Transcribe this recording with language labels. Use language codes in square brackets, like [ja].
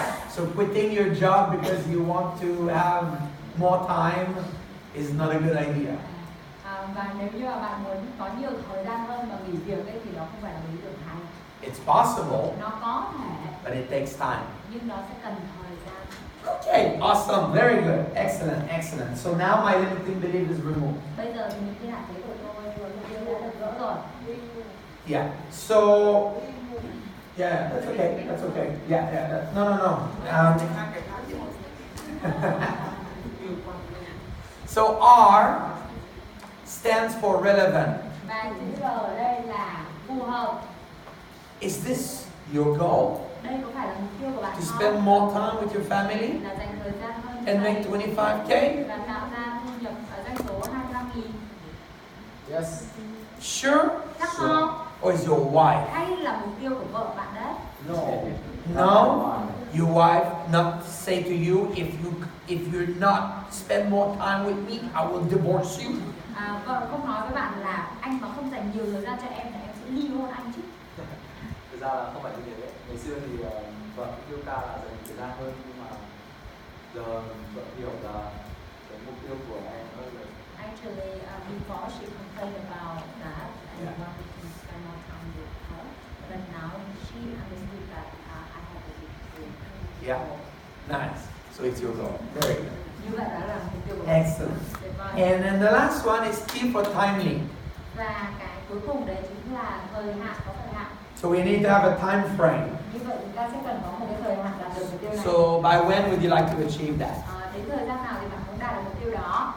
[en] So quitting your job because you want to have more time is not a good idea. [vi] Và nếu như mà bạn muốn có nhiều thời gian hơn mà nghỉ việc ấy, thì nó không phải là một ý tưởng hay. [en] It's possible, [vi] Nó có thể [en] but it takes time. [vi] nhưng nó sẽ cần thời gian. [en] Okay, awesome, very good, excellent, excellent. So now my limiting belief is removed. [vi] Bây giờ thì những cái hạn chế của tôi và mục tiêu đã được gỡ rồi. [en] Yeah. So, yeah, that's okay. That's okay. Yeah, yeah. No. So R stands for relevant. [vi] Và chữ R ở đây là phù hợp. [en] Is this your goal? [vi] Đây có phải là mục tiêu của bạn [en] To [vi] không? [en] spend more time with your family [vi] Là dành thời gian hơn [en] and make [vi] này [en] 25K? [vi] và tạo ra thu nhập ở doanh số 25.000. [en] Yes. Sure? [vi] Chắc không? [en] Or is your wife? [vi] Hay là mục tiêu của vợ bạn đấy? [en] No. No. Your wife not say to you, if you're not spend more time with me, I will divorce you. [vi] Vợ không nói với bạn là anh mà không dành nhiều thời gian cho em thì em sẽ ly hôn anh chứ. Thực ra là không phải như thế. Ngày xưa thì vợ yêu ca là dành thời gian hơn, nhưng mà giờ vợ hiểu là cái mục tiêu của em hơn rồi. [en] Actually, before she complained about that and Yeah. wanted to spend more time with her, but now she understood that I have a big dream. Yeah. Nice. So it's your goal. Very good. [vi] Như vậy đó là mục tiêu của mình. [en] Excellent. [vi] Tuyệt vời. [en] And then the last one is T for timely. [vi] Và cái cuối cùng đấy chính là thời hạn, có thời hạn. [en] So we need to have a time frame. [vi] Như vậy chúng ta sẽ cần có một cái thời hạn đạt được mục tiêu này. [en] So by when would you like to achieve that? [vi] Đến thời gian nào thì bạn muốn đạt được mục tiêu đó?